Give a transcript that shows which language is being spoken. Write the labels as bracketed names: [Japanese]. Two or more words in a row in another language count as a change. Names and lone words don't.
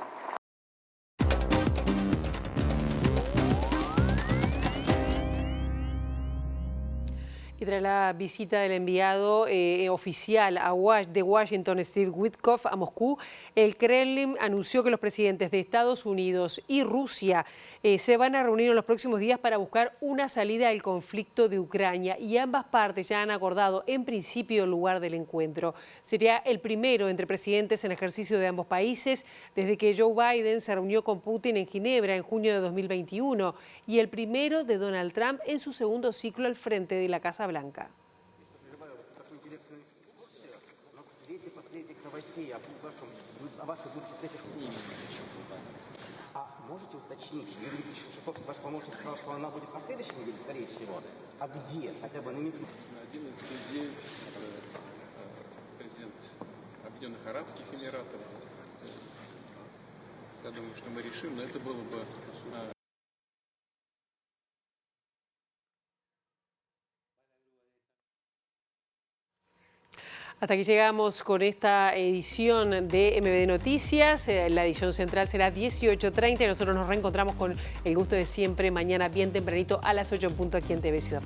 [Spanish] Y tras la visita del enviado oficial de Washington, Steve Witkoff, a Moscú, el Kremlin anunció que los presidentes de Estados Unidos y Rusia se van a reunir en los próximos días para buscar una salida al conflicto de Ucrania, y ambas partes ya han acordado en principio el lugar del encuentro. Sería el primero entre presidentes en ejercicio de ambos países desde que Joe Biden se reunió con Putin en Ginebra en junio de 2021 y el primero de Donald Trump en su segundo ciclo al frente de la Casa Blanca. [Russian] Можете уточнить, Юрий Ильич Шиповский, ваш помощник сказал, что она будет на следующей неделе, скорее всего. А где? Хотя бы намекнуть. Один из людей, президент Объединенных Арабских Эмиратов. Я думаю, что мы решим, но это было бы... [Spanish] Hasta aquí llegamos con esta edición de MBD Noticias. La edición central será 18:30 y nosotros nos reencontramos con el gusto de siempre mañana bien tempranito a las 8 en punto aquí en TV Ciudad.